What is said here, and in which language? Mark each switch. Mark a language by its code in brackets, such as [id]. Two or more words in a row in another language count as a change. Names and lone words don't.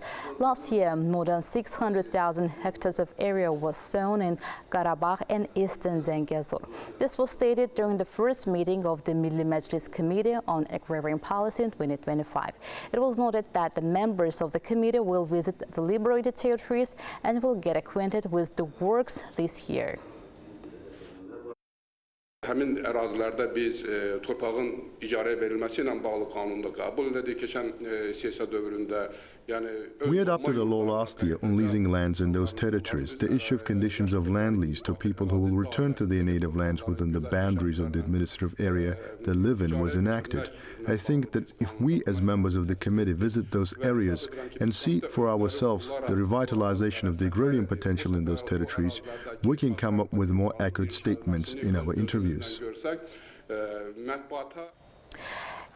[en] Last year, more than 600,000 hectares of area was sown in Karabakh and Eastern Zangezur. This was stated during the first meeting of the Milli Meclis Committee on Agrarian Policy in 2025. It was noted that the members of the committee will visit the liberated territories and will get acquainted with the works this year. [az] Həmin ərazilərdə biz torpağın icarəyə verilməsi ilə bağlı qanunda qəbul edildi. Keçən siyasi dövründə [en] We adopted a law last year on leasing lands in those territories. The issue of conditions of land lease to people who will return to their native lands within the boundaries of the administrative area they live in was enacted. I think that if we as members of the committee visit those areas and see for ourselves the revitalization of the agrarian potential in those territories, we can come up with more accurate statements in our interviews.